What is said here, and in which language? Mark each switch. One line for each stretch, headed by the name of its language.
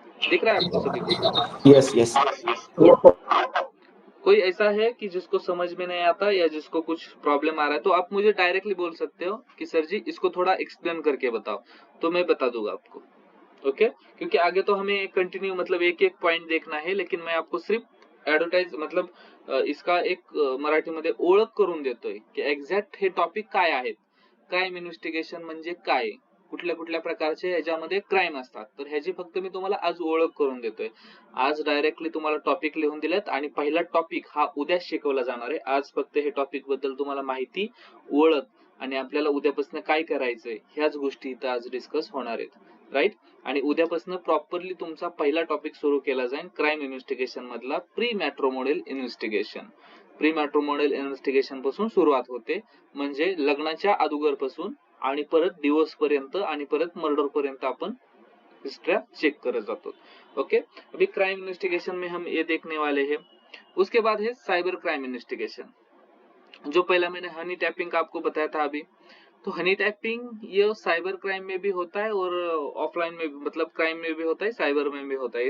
Hindi: दिख रहा है आपको सभी को?
English: Yes, yes. Yes, sir.
Hindi: कोई ऐसा है कि जिसको समझ में नहीं आता या जिसको कुछ प्रॉब्लम आ रहा है तो आप मुझे डायरेक्टली बोल सकते हो कि सर जी इसको थोड़ा एक्सप्लेन करके बताओ, तो मैं बता दूंगा आपको।
Marathi: ओके,
Hindi: क्योंकि आगे तो हमें कंटिन्यू मतलब एक एक पॉइंट देखना है, लेकिन मैं आपको सिर्फ
Marathi: ऍडव्हर्टाइज मतलब इसका एक मराठीमध्ये ओळख करून देतोय की एक्झॅक्ट हे टॉपिक काय आहेत, क्राइम इन्व्हेस्टिगेशन म्हणजे काय, कुठल्या कुठल्या प्रकारचे ह्याच्यामध्ये क्राइम असतात, तर ह्याची फक्त मी तुम्हाला आज ओळख करून देतोय। आज डायरेक्टली तुम्हाला टॉपिक लिहून दिलेत आणि पहिला टॉपिक हा उद्या शिकवला जाणार आहे। आज फक्त हे टॉपिक बद्दल तुम्हाला माहिती, ओळख आणि आपल्याला उद्यापासून काय करायचंय ह्याच गोष्टी इथं आज डिस्कस होणार आहेत, राईट। आणि उद्यापासून प्रॉपरली तुमचा पहिला टॉपिक सुरू केला जाईल क्राइम इन्व्हेस्टिगेशन मधला pre matrimonial investigation. Pre matrimonial investigation पासून सुरुवात होते, म्हणजे लग्नाच्या अगोदर पासून आणि परत डिवोर्स पर्यंत आणि परत मर्डर पर्यंत आपण हिस्ट्री चेक करत जातो।
Hindi: ओके, अभी क्राइम इन्वेस्टिगेशन में हम ये देखने वाले हैं। उसके बाद है साइबर क्राइम इन्वेस्टिगेशन। जो पहला मैंने हनी टैपिंग का आपको बताया था अभी, तो हनी टैपिंग ये साइबर क्राइम में भी होता है और ऑफलाइन में भी, मतलब क्राइम में भी होता है, साइबर में भी होता है।